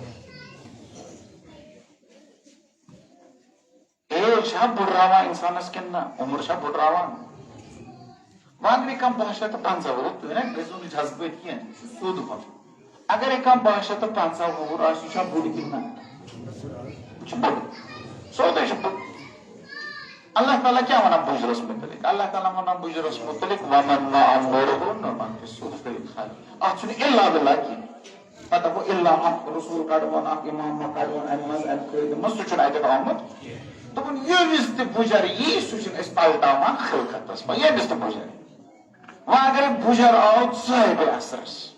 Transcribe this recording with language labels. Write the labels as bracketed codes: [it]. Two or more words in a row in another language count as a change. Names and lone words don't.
[ks] ایج چھا بُڈراوان انسانس کِنہٕ نہ عمر چھا بُڈراوان وۄنۍ اگرے کانٛہہ 250 ؤری تُہۍ نا گٔژھِو نہٕ جذبٲتۍ کینٛہہ یہِ چھُ سیوٚد کتھ اگرے کانٛہہ 250 وُہُر آسہِ یہِ چھا بوٚڈ کِنہٕ نہ یہِ چھُ بوٚڈ سیوٚدُے چھُ بوٚڈ اللہ تعالیٰ کیٛاہ ونان بُجرس مُتعلق اللہ تعالیٰ ونان بُجرس مُتعلق [ar] وَمَن نُعَمِّرْهُ نُنَقِّصُهُ فِی الْخَلْقِ [ks] اتھ چھُنہٕ اِلا بِلا کینٛہہ پتہٕ دپو اِلا اکھ رسوٗل کڑوون اکھ امام کڑوون امہِ منٛز امہِ قٲیدٕ منٛز سُہ چھُنہٕ اتٮ۪تھ آمُت دوٚپُن ییٚمِس تہِ بُجر یی سُہ چھِنہٕ أسۍ پلٹاوان خلقتس منٛز ییٚمِس تہِ بُجر وۄنۍ اگرے بُجر آو صٲحبِ عصرس